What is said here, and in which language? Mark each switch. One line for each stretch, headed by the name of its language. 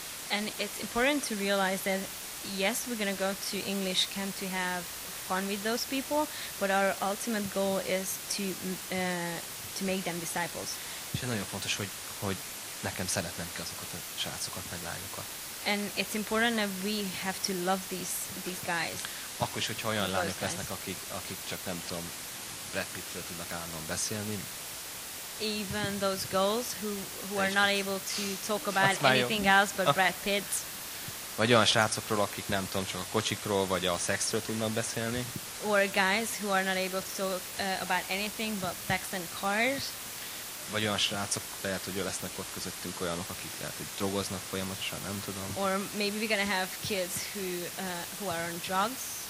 English: And it's important to realize that yes, we're going to go to English camp to have fun with those people, but our ultimate goal is to make them disciples.
Hungarian: És nagyon fontos, hogy nekem szeretnem ki azokat a srácokat, meg lányokat.
English: And it's important that we have to love these guys.
Hungarian: Akkor is, hogyha olyan lányok lesznek, akik csak nem tudom, Brad Pittről tudnak állandóan beszélni.
English: Even those girls who are not able to talk about anything else but Brad Pitt.
Hungarian: Vagy olyan srácokról, akik nem tudom, csak a kocsikról vagy a szexről tudnak beszélni.
English: Or guys who are not able to talk about anything but sex and cars.
Hungarian: Vagy olyan srácok, lehet, hogy lesznek ott közöttünk olyanok, akik lehet, hogy drogoznak folyamatosan, nem tudom.
English: Or maybe we're gonna have kids who are on drugs.